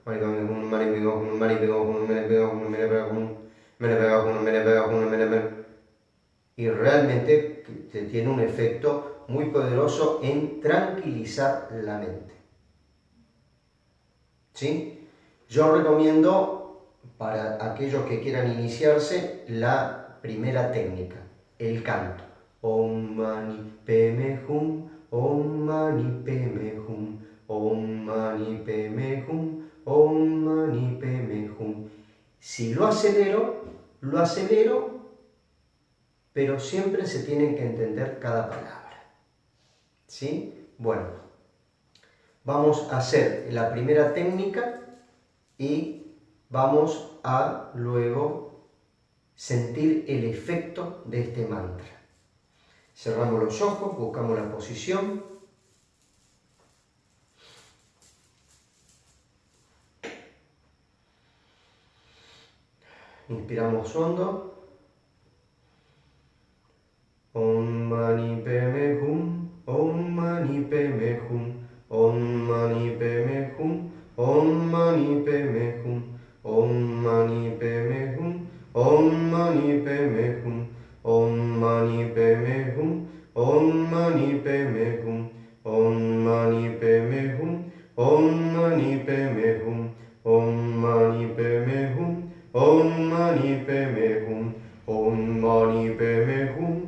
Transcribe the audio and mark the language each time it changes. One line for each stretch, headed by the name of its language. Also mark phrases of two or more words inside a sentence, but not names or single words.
Spanish: Y realmente tiene un efecto muy poderoso en tranquilizar la mente. ¿Sí? Yo recomiendo para aquellos que quieran iniciarse la primera técnica, el canto.
Sanskrit: Om mani padme hum, om mani padme hum, om mani padme hum, om mani padme hum.
Spanish: Si lo acelero, pero siempre se tiene que entender cada palabra. ¿Sí? Bueno, vamos a hacer la primera técnica y vamos a luego sentir el efecto de este mantra. Cerramos los ojos, buscamos la posición. Inspiramos hondo.
Sanskrit: Om mani padme hum, om mani padme hum, om mani padme hum, om mani padme hum, om mani padme hum, om mani padme hum, om mani padme hum, om mani padme hum, om mani padme hum, om mani padme hum, om mani padme hum, om mani padme hum, om mani padme hum.